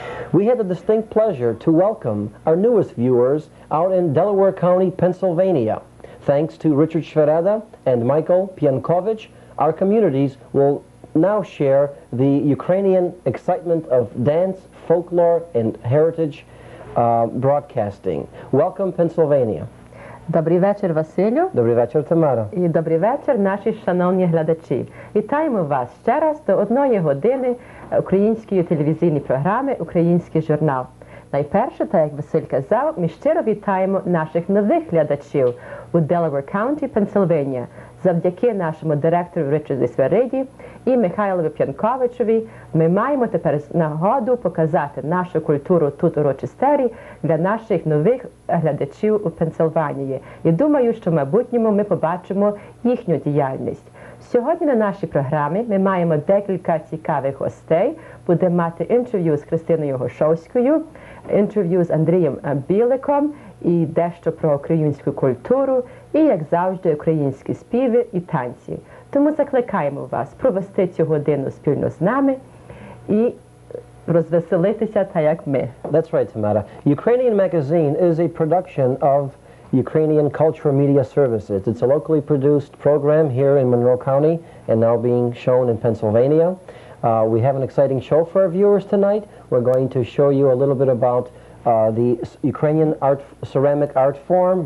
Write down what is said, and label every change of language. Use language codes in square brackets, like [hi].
[en] We had the distinct pleasure to welcome our newest viewers out in Delaware County, Pennsylvania. Thanks to Richard Shvereda and Michael Piankovich, our communities will now share the Ukrainian excitement of dance, folklore, and heritage broadcasting. Welcome, Pennsylvania. [uk] Добрий вечір, Василю. Добрий вечір, Тамара. І добрий вечір, наші шановні глядачі. Вітаємо вас ще раз до 1 години української телевізійної програми «Український журнал». Найперше, так як Василь казав, ми щиро вітаємо наших нових глядачів у Delaware County, Пенсильванія. Завдяки нашому директору Ричарду Свериді і Михайлові П'янковичові ми маємо тепер нагоду показати нашу культуру тут у Рочестері для наших нових глядачів у Пенсильванії. І думаю, що в майбутньому ми побачимо їхню діяльність. Сьогодні на нашій програмі ми маємо декілька цікавих гостей. Будемо мати інтерв'ю з Христиною Гошовською, інтерв'ю з Андрієм Біликом і дещо про українську культуру, і, як завжди, українські співи і танці. Тому закликаємо вас провести цю годину спільно з нами і розвеселитися так, як ми. [en] That's right, Tamara. Ukrainian Magazine is a production of Ukrainian Cultural Media Services. It's a locally produced program here in Monroe County and now being shown in Pennsylvania. We have an exciting show for our viewers tonight. We're going to show you a little bit about the Ukrainian ceramic art form.